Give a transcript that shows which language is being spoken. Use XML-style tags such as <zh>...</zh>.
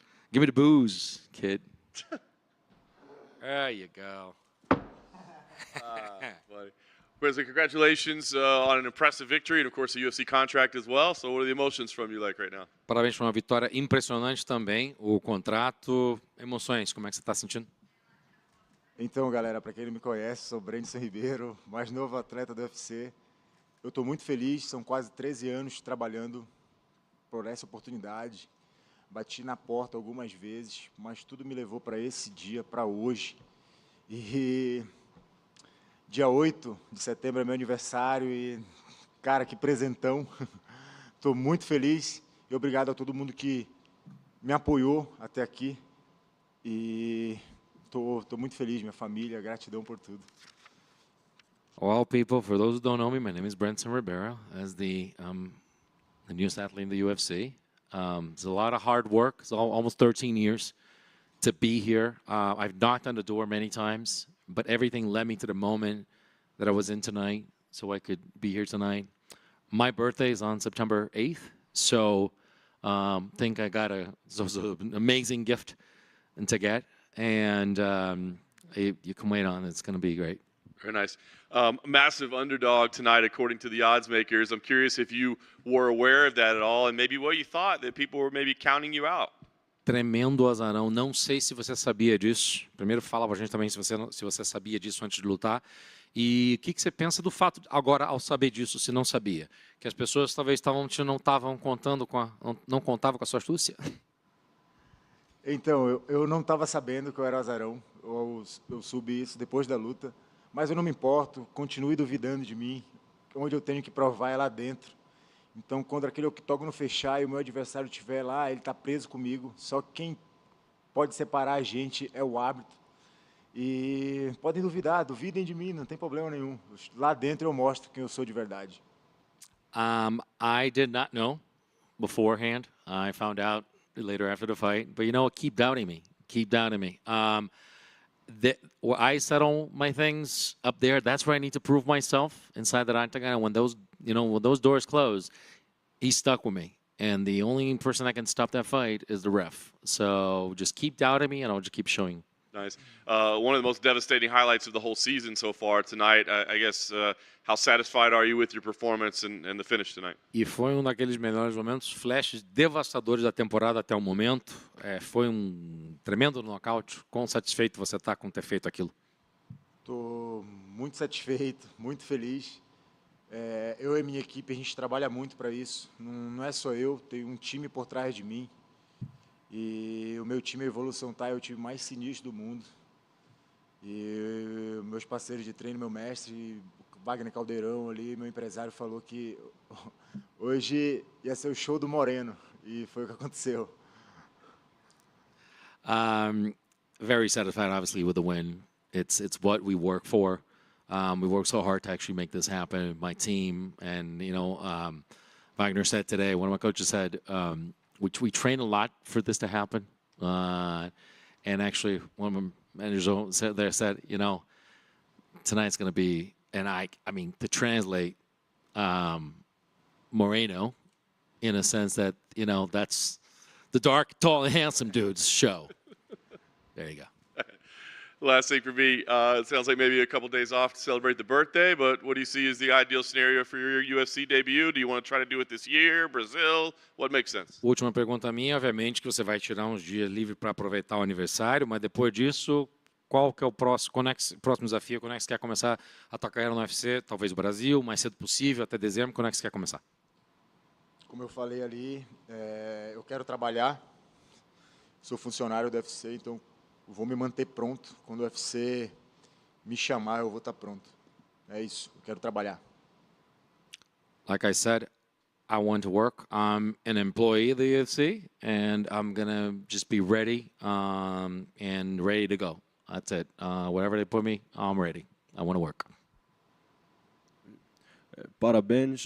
<en>Give me the booze, kid. There you go. Buddy. President, congratulations on an impressive victory and, of course, a UFC contract as well. So what are the emotions from you like right now?</en> <pt>Parabéns por uma vitória impressionante também. O contrato, emoções, como é que você está sentindo? Então, galera, para quem não me conhece, sou Brandson Ribeiro, mais novo atleta do UFC. Eu estou muito feliz, são quase 13 anos trabalhando por essa oportunidade. Bati na porta algumas vezes, mas tudo me levou para esse dia, para hoje. E dia 8 de setembro é meu aniversário e, cara, que presentão. Estou muito feliz e obrigado a todo mundo que me apoiou até aqui. E tô muito feliz, minha família, gratidão por tudo.</pt> <en>Well, people, for those who don't know me, my name is Brenson Ribeiro, as the newest athlete in the UFC. It's a lot of hard work. It's almost 13 years to be here. I've knocked on the door many times, but everything led me to the moment that I was in tonight, so I could be here tonight. My birthday is on September 8th, so think I got an amazing gift to get, and you can wait on it. It's going to be great. Very nice. Massive underdog tonight, according to the odds makers. I'm curious if you were aware of that at all, and maybe what you thought, that people were maybe counting you out.</en> <pt>Tremendo azarão. Não sei se você sabia disso. Primeiro, fala pra gente também se você sabia disso antes de lutar. E o que você pensa do fato, agora, ao saber disso, se não sabia? Que as pessoas talvez não estavam contando não contavam com a sua astúcia? Então, eu não estava sabendo que eu era azarão. Eu soube isso depois da luta. Mas eu não me importo, continue duvidando de mim. Onde eu tenho que provar é lá dentro. Então, quando aquele octógono fechar e o meu adversário estiver lá, ele está preso comigo. Só quem pode separar a gente é o árbitro. E podem duvidar, duvidem de mim, não tem problema nenhum. Lá dentro eu mostro quem eu sou de verdade.</pt> <en>I did not know beforehand. I found out later after the fight. But you know what? Keep doubting me. Keep doubting me. Where I settle my things up there, that's where I need to prove myself inside that octagon. When those doors close, he's stuck with me. And the only person that can stop that fight is the ref. So just keep doubting me, and I'll just keep showing. Nice. One of the most devastating highlights of the whole season so far tonight. I guess, how satisfied are you with your performance and the finish tonight?</en> <pt>E foi daqueles melhores momentos, flashes devastadores da temporada até o momento. Foi tremendo nocaute. Quão satisfeito você está com ter feito aquilo? Estou muito satisfeito, muito feliz. Eu e minha equipe, a gente trabalha muito para isso. Não é só eu, tem um time por trás de mim. E o meu time, a Evolução Thai, é o time mais sinistro do mundo. E meus parceiros de treino, meu mestre, Wagner Caldeirão ali, meu empresário, falou que hoje ia ser o show do Moreno. E foi o que aconteceu.</pt> <en>Very satisfied, obviously, with the win. It's what we work for. We work so hard to actually make this happen. My team, and Wagner said today, one of my coaches said, we train a lot for this to happen. And actually, one of my managers said, tonight's going to be, and I mean, to translate Moreno, in a sense that, that's the dark, tall, and handsome dude's show. There you go. Last thing for me, it sounds like maybe a couple days off to celebrate the birthday, but what do you see as the ideal scenario for your UFC debut? Do you want to try to do it this year, Brazil? What makes sense?</en> <pt>Última pergunta minha, obviamente que você vai tirar uns dias livre para aproveitar o aniversário, mas depois disso, qual que é o próximo, próximo desafio? Quando é que você quer começar a tua carreira no UFC? Talvez o Brasil, o mais cedo possível, até dezembro. Quando é que você quer começar? Como eu falei ali, eu quero trabalhar. Sou funcionário do UFC, então vou me manter pronto. Quando o UFC me chamar, eu vou estar pronto. É isso, eu quero trabalhar.</pt> <en>Like I said, I want to work. I'm an employee of the UFC, and I'm going to just be ready and ready to go. That's it. Whatever they put me, I'm ready. I want to work.</en> <pt>Parabéns.</pt>